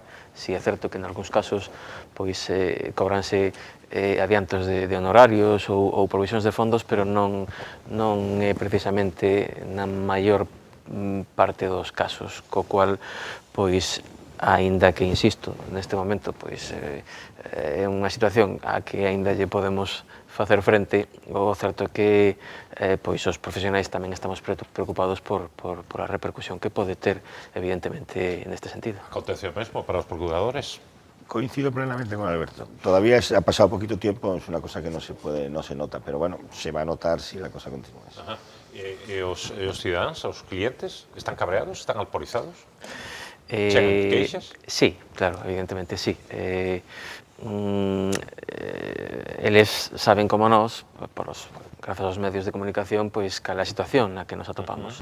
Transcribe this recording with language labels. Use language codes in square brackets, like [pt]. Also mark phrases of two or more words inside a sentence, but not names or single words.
[gl] Si é certo que en algúns casos pois cobranse adiantos de honorarios ou provisións de fondos, pero non é precisamente na maior parte dos casos, co cual pois aínda que, insisto, neste momento pois é unha situación a que aínda lle podemos facer frente, o certo é que pois os profesionais tamén estamos preocupados por a repercusión que pode ter, evidentemente, neste sentido. Acontece o mesmo para os procuradores? Coincido plenamente con Alberto. [es] Todavía ha pasado poquito tiempo, es una cosa que no se nota, pero bueno, se va a notar si la cosa continúa. Ajá. [gl] E os cidadáns, os clientes, están cabreados, están alporizados? Chegan queixas? Sí, claro, evidentemente sí. Eles saben como nós, grazas aos medios de comunicación, pois cal é a situación na que nos atopamos.